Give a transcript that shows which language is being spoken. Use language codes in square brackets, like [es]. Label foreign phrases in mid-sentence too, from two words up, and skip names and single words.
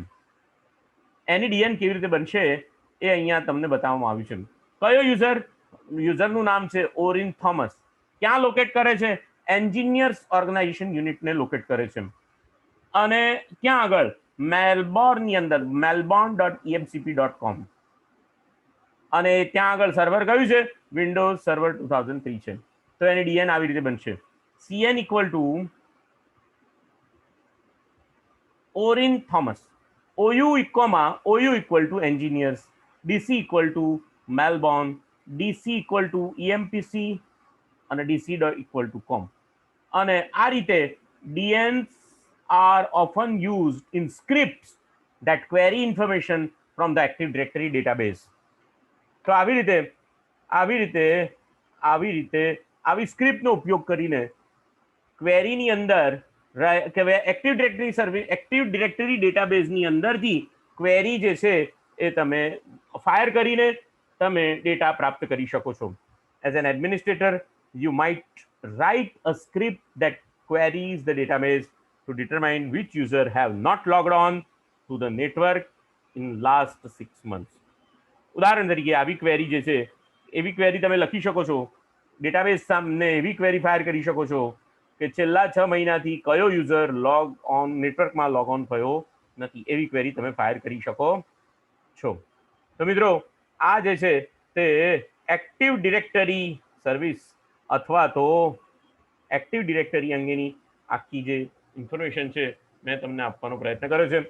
[gu] એની DN કેવી રીતે બનશે એ અહીંયા તમને બતાવવામાં આવ્યું છે. કયો યુઝરનું નામ છે ઓરિન થોમસ. ક્યાં લોકેટ કરે છે? એન્જિનિયર્સ ઓર્ગેનાઇઝેશન યુનિટને લોકેટ કરે છે. અને ક્યાં આગળ? મેલબોર્નની અંદર malborn.emcp.com. અને ત્યાં આગળ સર્વર કયું છે? વિન્ડોઝ સર્વર 2003 છે. તો એની DN આવી રીતે બનશે. CN [en] equal to [gu] ઓરિન થોમસ, [en] OU equal to engineers, DC equal to Melbourne, DC equal to EMPC અને DC equal to com. [gu] અને આ રીતે [en] DNs are often used in scripts that query information from the Active Directory database. [gu] તો આવી રીતે સ્ક્રિપ્ટનો ઉપયોગ કરીને ક્વેરીની અંદર એક્ટિવ ડિરેક્ટરી ડેટાબેઝની અંદરથી ક્વેરી જે છે એ તમે ફાયર કરીને તમે ડેટા પ્રાપ્ત કરી શકો છો. [en] as an administrator you might write a script that queries the database to determine which user have not logged on to the network in last 6 months. [gu] ઉદાહરણ તરીકે આવી ક્વેરી જે છે એવી ક્વેરી તમે લખી શકો છો, ડેટાબેઝ સામે એવી ક્વેરી ફાયર કરી શકો છો કે છેલ્લા 6 મહિનાથી કયો યુઝર નેટવર્કમાં લોગ ઓન થયો નથી, એવી ક્વેરી તમે ફાયર કરી શકો છો. તો મિત્રો આ જે છે તે એક્ટિવ ડિરેક્ટરી સર્વિસ અથવા તો એક્ટિવ ડિરેક્ટરી અંગેની આખી જે ઇન્ફોર્મેશન છે મેં તમને આપવાનો પ્રયત્ન કર્યો છે.